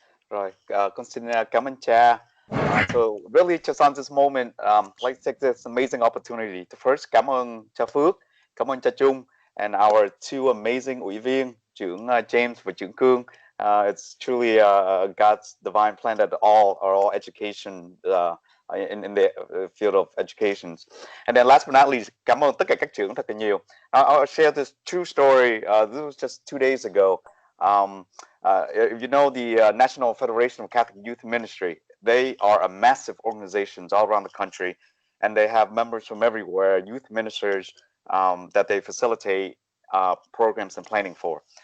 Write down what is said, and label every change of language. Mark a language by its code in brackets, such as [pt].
[vi] Rồi, con xin cảm ơn cha. [en] So really just on this moment, let's take this amazing opportunity to first [vi] cảm ơn cha Phước, cảm ơn cha Trung, [en] and our two amazing ủy viên, trưởng James và trưởng Cương. It's truly God's divine plan that all education in the field of education. And then last but not least, [vi] cảm ơn tất cả các trưởng thật là nhiều. [en] I'll share this true story. This was just 2 days ago. If you know the National Federation of Catholic Youth Ministry, they are a massive organization all around the country, and they have members from everywhere, youth ministers that they facilitate programs and planning for.